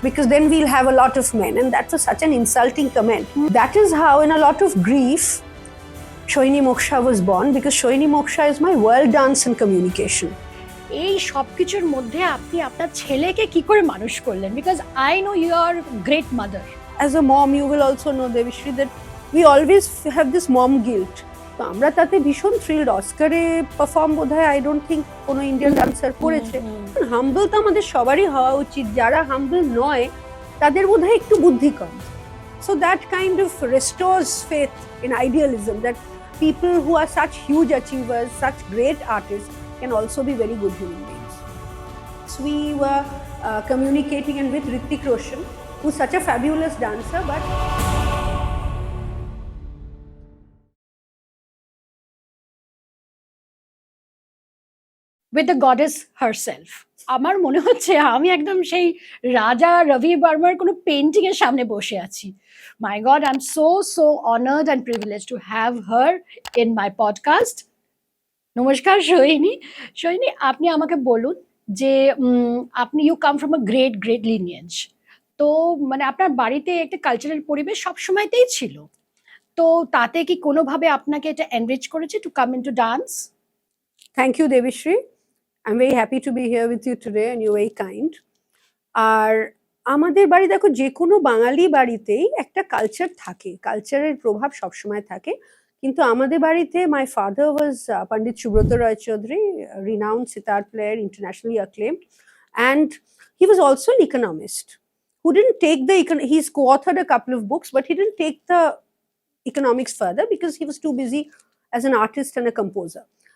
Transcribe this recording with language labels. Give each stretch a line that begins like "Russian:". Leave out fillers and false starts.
English: Because then we'll have a lot of men, and that was such an insulting comment. That is how in a lot of grief Sohini Moksha was born, because Sohini Moksha is my world dance and communication.
Bangla: এই সবকিছুর মধ্যে আপনি আপনার ছেলেকে কি করে মানুষ করলেন?
English: Because I know you are a great mother. As a mom, you will also know, Devishri, that we always have this mom guilt.
Bangla: তো আমরা তাতে ভীষণ থ্রিলড। অস্কারে পারফর্ম বোধহয়
English: I don't think
Bangla: কোনো ইন্ডিয়ান ডান্সার করেছে। হাম্বল তো আমাদের সবারই হওয়া উচিত। যারা হাম্বল নয় তাদের বোধহয় একটু বুদ্ধি কম।
English: So that kind of restores faith in idealism, that people who are such huge achievers, such great artists, can also be very good human beings. So we were communicating, and with Hrithik Roshan, who's such a fabulous dancer, but with the goddess herself.
Bangla: আমার মনে হচ্ছে আমি একদম সেই রাজা রবি বর্মার কোনো painting এর সামনে বসে আছি।
English: My God, I'm so honored and privileged to have her in my podcast.
Bangla: নমস্কার সোহিনী। সোহিনী, আপনি আমাকে বলুন যে আপনি
English: You come from a great lineage.
Bangla: তো মানে আপনার বাড়িতে একটা কালচারাল পরিবেশ সবসময়তেই ছিল। তো তাতে কি কোনোভাবে আপনাকে এটা এনরিচ করেছে
English: To come into dance? Thank you, Devishri. I'm very happy to be here with you today, and you're very kind.
Bangla: আর আমাদের বাড়ি দেখো, যে কোনো বাঙালি বাড়িতেই একটা কালচার থাকে, কালচারের প্রভাব সবসময় থাকে। কিন্তু আমাদের বাড়িতে
English: my father was Pandit Subrata Roychowdhury, renowned sitar player, internationally acclaimed, and he was also an economist who didn't take he's co-authored a couple of books, but he didn't take the economics further because he was too busy as an artist and a composer.